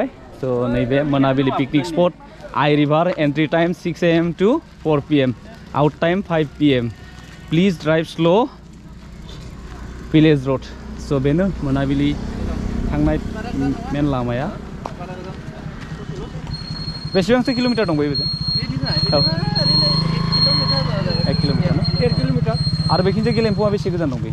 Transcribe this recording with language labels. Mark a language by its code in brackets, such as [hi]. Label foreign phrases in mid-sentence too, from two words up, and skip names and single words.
[brx] स' नैबे [en] Mwnabili picnic spot, Ai river, entry time 6 AM to 4 PM, out time 5 PM, please drive slow, village road. [brx] स' बेनो Mwnabili थांनाय मेन लामाया। बेसेबांसो किलोमिटार दं बेजों? 1 किलोमिटार ना? 1 किलोमिटार। आरो बेखिनिजाय गेलेम्फुआ बेसे गोजान दं बे?